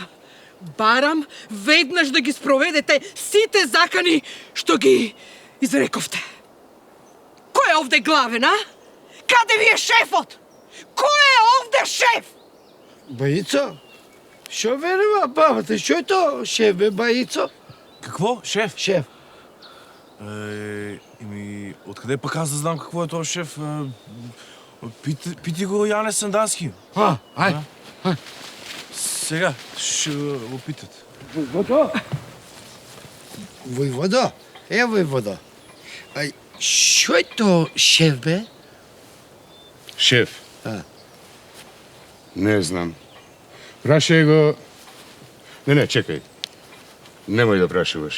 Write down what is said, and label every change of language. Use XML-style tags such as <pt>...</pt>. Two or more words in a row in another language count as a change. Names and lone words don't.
<mk>Барам веднаш да ги спроведете сите закани што ги изрековте. Кој е овде главен, а? Каде ви е шефот? Кој е овде шеф? Бајицо? Шо верува бабата? Шо е то шеф, бе, Бајицо?</mk> <bg>Какво? Шеф? Шеф. Откъде пък аз да знам какво е този шеф? Пити го Яне Сандански. Ај. Сега ще го питат.</bg> <mk>Војводо? Војводо? Војводо. Шо е то шеф, бе?</mk> <bg>Шеф? Не знам.</bg> <mk>Прашај го... Не, чекај. Немој да прашуваш.</mk>